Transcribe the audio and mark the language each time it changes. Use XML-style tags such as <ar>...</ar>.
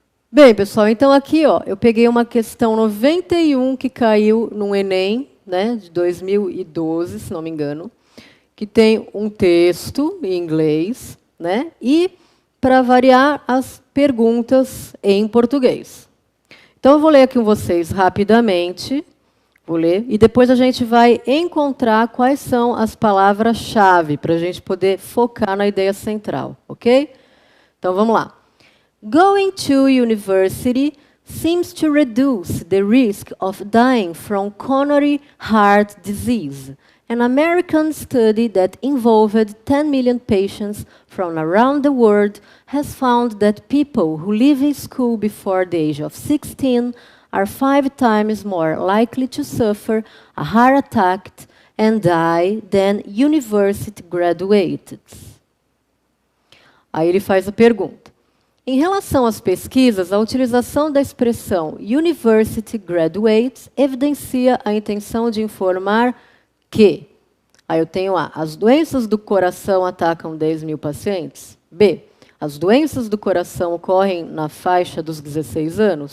<pt>Bem, pessoal, então aqui eu peguei uma questão 91 que caiu no Enem, né, de 2012, se não me engano, que tem um texto em inglês, né, e, para variar, as perguntas em português. Então, eu vou ler aqui com vocês rapidamente, vou ler, e depois a gente vai encontrar quais são as palavras-chave, para a gente poder focar na ideia central, ok? Então, vamos lá.</pt> <en>Going to university seems to reduce the risk of dying from coronary heart disease. An American study that involved 10 million patients from around the world has found that people who leave school before the age of 16 are 5 times more likely to suffer a heart attack and die than university graduates.</en> <pt>Aí ele faz a pergunta. Em relação às pesquisas, a utilização da expressão University Graduates evidencia a intenção de informar que... Aí eu tenho A, as doenças do coração atacam 10 mil pacientes. B, as doenças do coração ocorrem na faixa dos 16 anos.</pt>